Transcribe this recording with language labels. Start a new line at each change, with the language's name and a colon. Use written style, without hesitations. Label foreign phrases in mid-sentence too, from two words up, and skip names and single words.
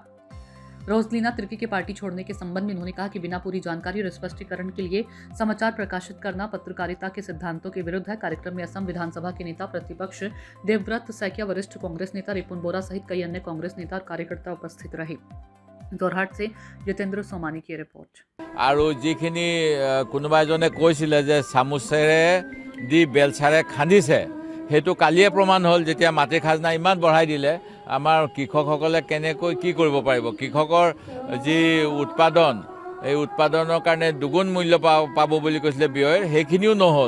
Hindi: रोजलीना तिर्की के पार्टी छोड़ने के संबंध में उन्होंने कहा कि बिना पूरी जानकारी और स्पष्टीकरण के लिए समाचार प्रकाशित करना पत्रकारिता के सिद्धांतों के विरुद्ध है। कार्यक्रम में असम विधानसभा के नेता प्रतिपक्ष देवव्रत सैकिया, वरिष्ठ कांग्रेस नेता रिपुन बोरा सहित कई अन्य कांग्रेस नेता और कार्यकर्ता उपस्थित रहे। जोरहाट से जितेंद्र सोमानी की रिपोर्ट।
Assamese: और যিখিনি কোনোবা এজনে কৈছিলে যে চামুচেৰে দি বেলচাৰে খান্দিছে, সেইটো কালিয়ে প্ৰমাণ হ'ল যেতিয়া মাটি খাজনা ইমান বঢ়াই দিলে। আমাৰ কৃষকসকলে কেনেকৈ কি কৰিব পাৰিব? কৃষকৰ যি উৎপাদন, এই উৎপাদনৰ কাৰণে দুগুণ মূল্য পাব বুলি কৈছিলে ব্যয়ৰ, সেইখিনিও নহ'ল।